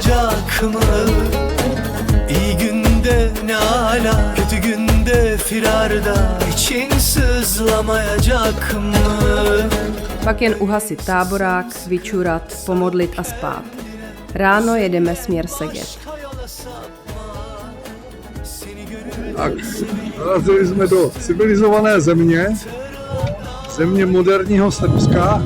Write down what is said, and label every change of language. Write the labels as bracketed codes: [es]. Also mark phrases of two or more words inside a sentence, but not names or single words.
[tr] olmayacak mı? İyi günde ne ala, kötü günde firarda, için sızlamayacak mı? [cs] Pak jen uhasit táborák, vyčurat, pomodlit a spát. Ráno jedeme směr Szeged. Tak, narazili jsme do civilizované země, země moderního Srbska.